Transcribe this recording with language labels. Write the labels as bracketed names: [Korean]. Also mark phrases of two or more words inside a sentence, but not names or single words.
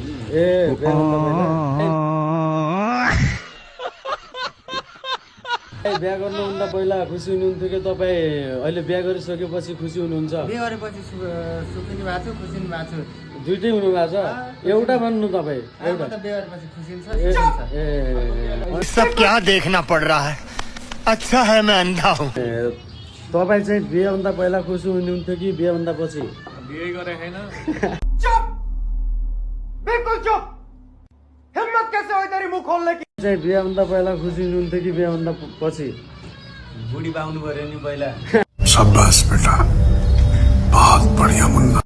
[Nepali] ए बिहाभन्दा पहिला बिहा गर्नुभन्दा पहिला खुसी हुनुहुन्थ्यो कि तपाईँ अहिले बिहा गरिसकेपछि खुसी हुनुहुन्छ? बिहे गरेपछि सुखी नि भएको छु, खुसी नि भएको छु। दुइटै हुनुभएको छ? एउटा भन्नु तपाईँ अब त बिहे गरेपछि खुसी नि छ। [Hindi] सब क्या देखना पड़ रहा है? अच्छा है मैं अंधा हूँ। [Nepali] तपाईँ चाहिँ बिहेभन्दा पहिला खुसी हुनुहुन्थ्यो कि बिहेभन्दा पछि? बिहे गरे हैन। [Hindi] चुप, बिल्कुल चुप। हिम्मत कैसे हुई तेरी मुंह खोलने की? [Nepali] चाहिँ बिहेभन्दा पहिला खुसी हुनुहुन्थ्यो कि बिहेभन्दा पछि? बुढी पाउनु पर्यो नि पहिला। [Hindi] शाबाश बेटा, बहुत बढ़िया मुन्ना।